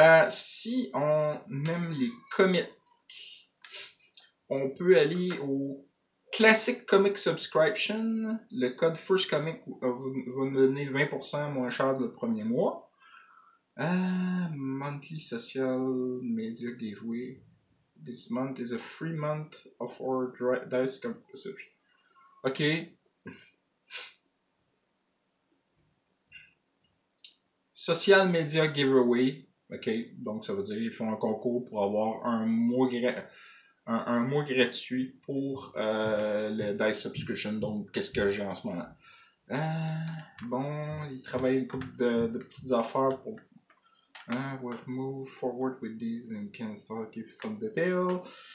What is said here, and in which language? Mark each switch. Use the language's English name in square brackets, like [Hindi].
[French] Si on aime les comics, on peut aller au Classic Comic Subscription. Le code First Comic va nous donner 20% moins cher le premier mois. [English] Monthly Social Media Giveaway. This month is a free month of our dice composition. Ok. Social Media Giveaway. Ok. [French] Donc ça veut dire qu'ils font un concours pour avoir un mois gratuit pour le Dice Subscription. Donc qu'est-ce que j'ai en ce moment? Bon, ils travaillent une couple de petites affaires pour... [English] we've moved forward with these and can start give some detail.